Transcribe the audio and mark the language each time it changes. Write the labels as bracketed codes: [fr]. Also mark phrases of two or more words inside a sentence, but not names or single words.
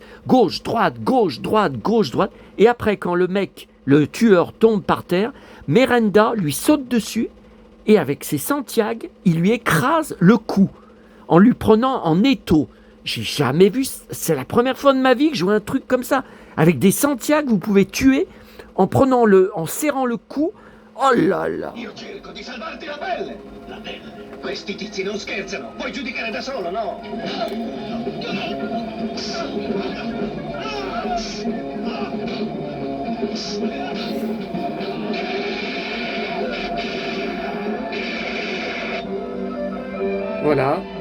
[fr] Gauche, droite, gauche, droite, gauche, droite. Et après, quand le tueur tombe par terre, Miranda lui saute dessus et avec ses Santiago, il lui écrase le cou en lui prenant en étau. J'ai jamais vu, c'est la première fois de ma vie que je vois un truc comme ça. Avec des Santiago, vous pouvez tuer en serrant le cou. Oh là là. [it] Io cerco di salvarti la pelle. La pelle. Questi tizi non scherzano. Puoi giudicare da solo, no? [fr] Voilà.